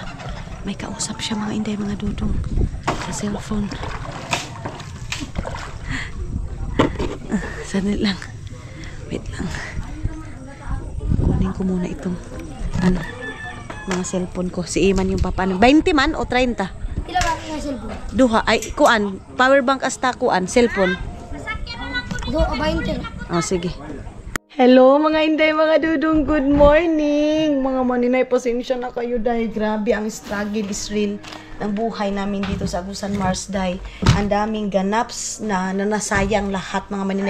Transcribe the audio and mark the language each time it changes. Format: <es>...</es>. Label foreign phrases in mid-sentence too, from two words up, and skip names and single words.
<tl>May kausap siya mga inday, mga Dodong. Sa cellphone. Sandali lang. Wait lang. Kunin ko muna itong ano, mga cellphone ko. Si Iman yung papa. 20 man o 30?</tl> <ceb>Ila ba nga cellphone? Duha. Ay, kuan. Power bank hasta kuan. Cellphone. Do 20.</ceb> <tl>Oh, sige. Hello mga inday, mga Dudong.</tl> <en>Good morning.</en> <tl>Mga maninay, pasensya na kayo dahil grabe ang</tl> <en>struggle is real</en> <tl>ng buhay namin dito sa Agusan Mars Day. Ang daming ganaps na nasayang lahat mga maninay.</tl>